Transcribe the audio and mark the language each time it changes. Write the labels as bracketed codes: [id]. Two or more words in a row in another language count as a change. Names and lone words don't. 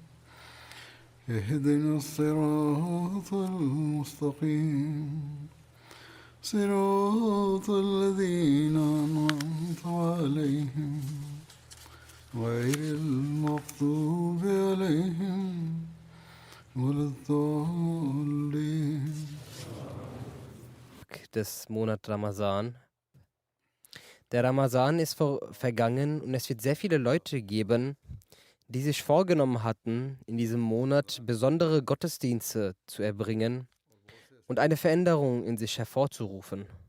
[ar] اهدنا الصراط المستقيم صراط الذين أنعمت عليهم غير المغضوب عليهم ولا الضالين. [de] Des Monat Ramazan. Der Ramazan ist vergangen und es wird sehr viele Leute geben, die sich vorgenommen hatten, in diesem Monat besondere Gottesdienste zu erbringen und eine Veränderung in sich hervorzurufen.